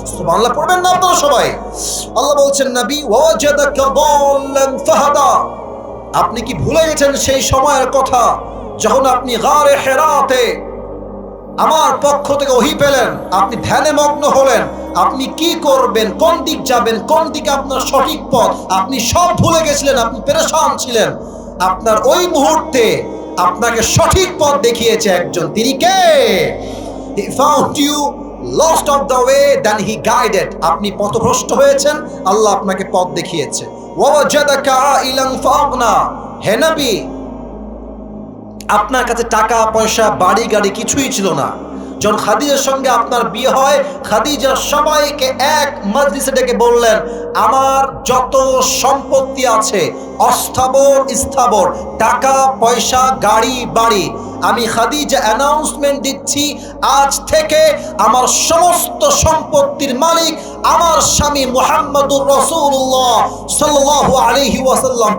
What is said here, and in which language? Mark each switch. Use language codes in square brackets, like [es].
[bn] সুবহানাল্লাহ পড়বেন না আপনারা সবাই? আল্লাহ বলছেন, নবী [ar] ওয়াজাদাকা দাল্লান ফাহাদা, [bn] আপনি কি ভুলে গেছেন সেই সময়ের কথা যখন আপনি গারে হেরাতে আমার পক্ষ থেকে ওহী পেলেন, আপনি ধ্যানে মগ্ন হলেন, আপনি কি করবেন, কোন দিক যাবেন, কোন দিকে আপনার সঠিক পথ, আপনি সব ভুলে গেছিলেন, আপনি পেরেশান ছিলেন। আপনার ওই মুহূর্তে আপনাকে সঠিক পথ দেখিয়েছে একজন, তিনি কে? [en] He found you lost of the way, then he guided, [bn] আপনি পথভ্রষ্ট হয়েছেন, আল্লাহ আপনাকে পথ দেখিয়েছে। [ar] ওয়াজাদাকা আইলান ফাগনা, [bn] হে নবী আপনার কাছে টাকা পয়সা বাড়ি গাড়ি কিছুই ছিল না। যখন খাদিজার সঙ্গে আপনার বিয়ে হয়, খাদিজা সবাইকে এক মজলিসে ডেকে বললেন, আমার যত সম্পত্তি আছে অস্থাবর স্থাবর, টাকা পয়সা গাড়ি বাড়ি, আমি খাদিজা অ্যানাউন্সমেন্ট দিচ্ছি আজ থেকে আমার সমস্ত সম্পত্তির মালিক আমার স্বামী মুহাম্মদুর রাসূলুল্লাহ সাল্লাল্লাহু আলাইহি ওয়াসাল্লাম।